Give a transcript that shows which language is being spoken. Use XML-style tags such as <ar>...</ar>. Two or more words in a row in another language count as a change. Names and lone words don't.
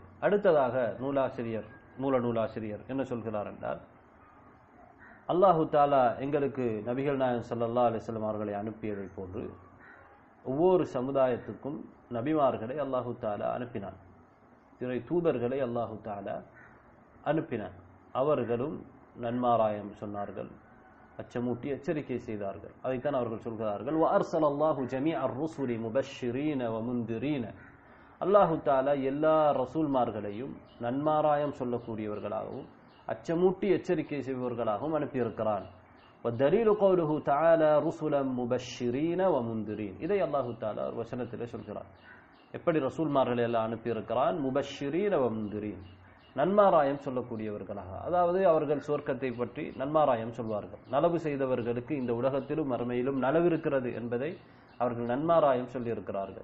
<ta>அடுத்ததாக மூல நூலாசிரியர் என்ன சொல்கிறார் என்றால்,</ta> <ar>الله تعالى</ar> <ta>எங்களுக்கு நபிகள் நாயகம்</ta> <ar>صلى الله عليه وسلم</ar> <ta>அவர்களை அனுப்பியதை போன்று ஒவ்வொரு சமுதாயத்துக்கும் நபிமார்களை</ta> <ar>الله تعالى</ar> <ta>அனுப்பினான், இறை தூதர்களை</ta> <ar>الله تعالى</ar> <ta>அனுப்பினான். அவர்களும் நன்மாராயம் சொன்னார்கள், அச்சமூட்டி எச்சரிக்கை செய்தார்கள். அதைத்தான் அவர்கள் சொல்கிறார்கள்,</ta> <ar>وَأَرْسَلَ اللَّهُ جَمِيعَ الرُّسُلِ مُبَشِّرِينَ وَمُنذِرِينَ الله تعالى</ar> <ta>எல்லா ரசூல்மார்களையும் நன்மாராயம் சொல்லக்கூடியவர்களாகவும் அச்சமூட்டி எச்சரிக்கை செய்பவர்களாகவும் அனுப்பியிருக்கிறான்.</ta> <ar>وَالدَّلِيلُ قَوْلُهُ تَعَالَى رُسُلًا مُبَشِّرِينَ وَمُنذِرِينَ</ar> <ta>இதை</ta> <ar>الله تعالى</ar> <ta>ஒரு வசனத்திலே சொல்கிறார். எப்படி ரசூல்மார்களை எல்லாம் அனுப்பியிருக்கிறான்?</ta> <ar>مبشرين ومنذرين,</ar> <ta>நன்மாராயம் சொல்லக்கூடியவர்களாக. அதாவது அவர்கள் சுவர்க்கத்தை பற்றி நன்மாராயம் சொல்வார்கள். நலவு செய்தவர்களுக்கு இந்த உலகத்திலும் மறுமையிலும் நலவிருக்கிறது என்பதை அவர்கள் நன்மாராயம் சொல்லியிருக்கிறார்கள்.</ta>